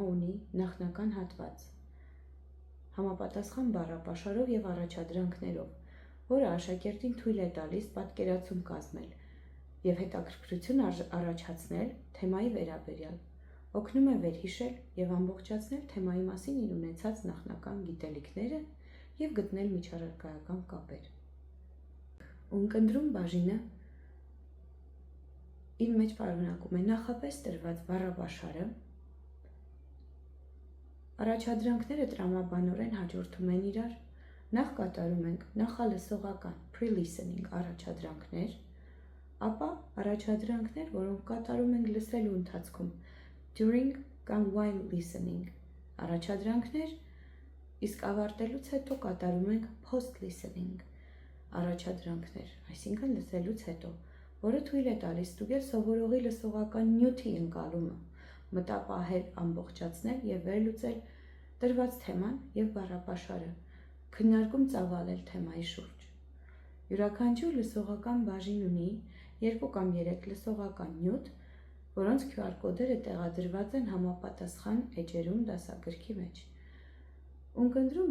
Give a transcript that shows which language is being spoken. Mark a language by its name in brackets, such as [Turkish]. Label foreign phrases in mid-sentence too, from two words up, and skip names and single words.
[Armenian] ունի նախնական հատված, համապատասխան բառապաշարով և առաջադրանքներով, որը աշակերտին թույլ է տալիս պատկերացում կազմել և հետաքրքրություն առաջացնել թեմայի վերաբերյալ, օգնում է վերհիշել և ամբողջացնել թեմայի մասին իր ունեցած նախնական գիտելիքները և գտնել միջառարկայական կապեր։ Ունկնդրում բաժինը իր մեջ պարունակում է նախապես տրված բառապաշարը, առաջադրանքները տրամաբանորեն հաջորդում են իրար, նախ կատարում ենք նախալսողական pre-listening առաջադրանքներ, ապա առաջադրանքներ, որոնք կատարում ենք լսելու ընթացքում during կամ [English] while listening [Armenian] առաջադրանքներ, իսկ ավարտելուց հետո կատարում ենք post-listening առաջադրանքներ, այսինքն լսելուց հետո, որը թույլ է տալիս ստուգել սովորողի լսողական նյութի ընկալումը, մտապահել, ամբողջացնել և վերլուծել տրված թեման և բառապաշարը, քննարկում ծավալել թեմայի շուրջ։ Յուրաքանչյուր լսողական բաժին ունի 2 կամ 3 լսողական նյութ, որոնց QR կոդերը տեղադրված են համապատասխան էջերում դասագրքի մեջ։ Ունկնդրում